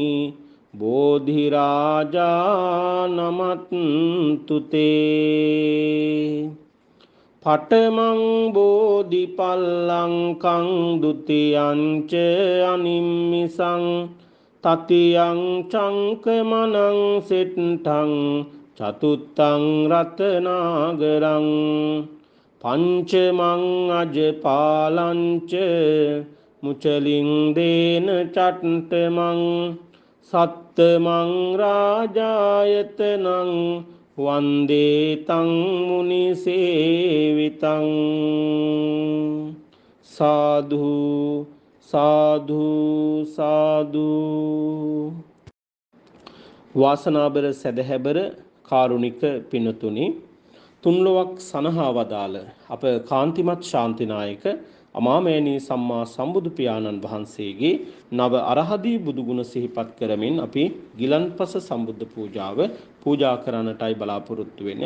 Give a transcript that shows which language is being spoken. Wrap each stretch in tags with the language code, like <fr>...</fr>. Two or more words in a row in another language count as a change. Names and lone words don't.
<pi>බෝධිරාජා නමත්තුතේ පඨමං බෝධිපල්ලංකං ဒ ුතියංච අනිම්මිසං තතියං චංකමනං සෙට්ඨං චතුත්තං රතනාගරං පංචමං අජපාලංච මුචලින් දේන චට්ඨමං සත්තමං රාජායතනං වන්දේ තං මුනි සේවිතං සාධු සාධු සාධු.</pi> <si>වාසනාබර සැදැහැබර කාරුණික පින්තුනි, තුන්ලොවක් සනහා වදාළ අප කාන්තිමත් ශාන්තිනායක අමාමෑණී සම්මා සම්බුදු පියාණන් වහන්සේගේ නව අරහදී බුදුගුණ සිහිපත් කරමින් අපි ගිලන්පස සම්බුද්ධ පූජාව පූජා කරන්නටයි බලාපොරොත්තු වෙන්නේ.</si>